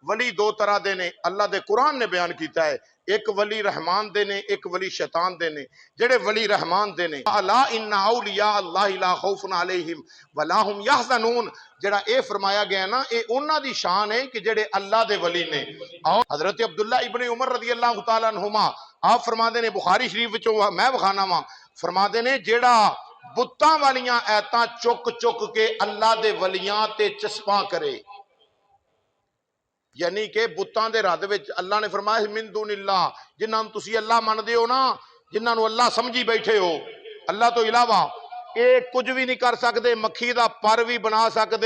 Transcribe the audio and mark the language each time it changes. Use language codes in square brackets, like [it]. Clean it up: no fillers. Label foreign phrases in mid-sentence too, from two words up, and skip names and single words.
[pa] ولی دو طرح دے نے، اللہ دے قرآن نے بیان کیتا اے۔ اک ولی رحمان دے نے، اک ولی شیطان دے نے. جیہڑے ولی رحمان دے نے, [ar] ألا إن أولياء الله لا خوف عليهم ولا هم يحزنون, [pa] جیہڑا اے فرمایا گیا نا، اے اوہناں دی شان اے کہ جیہڑے اللہ دے ولی نے. اور حضرت عبداللہ ابن عمر [ar] رضي الله تعالى عنهما [pa] آپ فرماندے نے، بخاری شریف وچوں میں وکھانا واں، فرماندے نے جیہڑا بتاں والیاں آیتاں چک چک کے اللہ دے ولیاں تے چسپاں کرے، یعنی کہ بتاں دے رد وچ اللہ نے فرمایا [ar] من دون الله, [pa] جنہاں نوں تسیں اللہ مندے ہو نا، جنہاں نوں اللہ سمجھی بیٹھے ہو، اللہ توں علاوہ یہ کچھ بھی نہیں کر سکتے، مکھی دا پر بھی بنا سکتے.